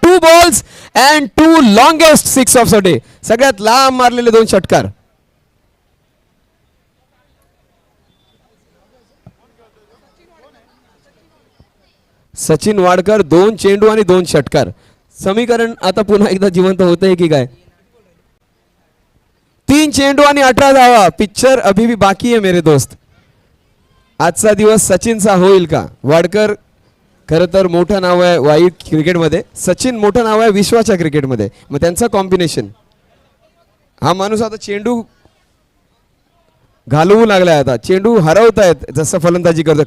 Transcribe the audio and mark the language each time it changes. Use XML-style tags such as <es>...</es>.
<en>2 balls and 2 longest 6 of the day.</en> <mr>सगळ्यात लांब मारलेले 2 षटकार. सचिन वाडकर 2 चेंडू आणि 2 षटकार. समीकरण आता पुन्हा एकदा जिवंत होतंय की काय. 3 चेंडू आणि 18 धावा.</mr> <hi>पिक्चर अभी भी बाकी है मेरे दोस्त.</hi> <mr>आजचा दिवस सचिनचा होईल का. वाडकर खरं तर मोठं नाव आहे वाईट क्रिकेटमध्ये, सचिन मोठं नाव आहे विश्वाच्या क्रिकेटमध्ये. मग त्यांचा कॉम्बिनेशन. हा माणूस आता चेंडू घालवू लागलाय, आता चेंडू हरवतायत जसं फलंदाजी करतो.</mr>